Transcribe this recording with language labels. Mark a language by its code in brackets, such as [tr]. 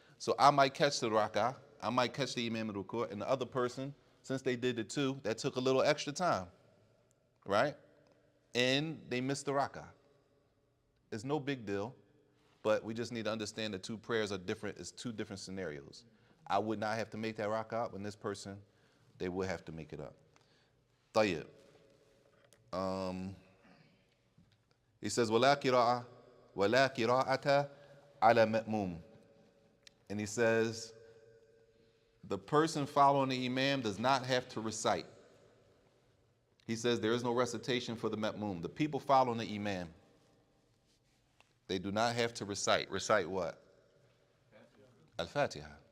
[en] So I might catch the rak'ah, I might catch the imam al-ruku', and the other person, since they did the 2, that took a little extra time, right? And they missed the rak'ah. It's no big deal, but we just need to understand the 2 prayers are different. It's 2 different scenarios. I would not have to make that rak'ah, when this person, they would have to make it up. Tayyib. He says, [ar] وَلَا قِرَاءَةَ عَلَى مَأْمُومٍ. [en] And he says, the person following the imam does not have to recite. He says there is no recitation for the ma'mum. The people following the imam, they do not have to recite. Recite what? Al-Fatiha.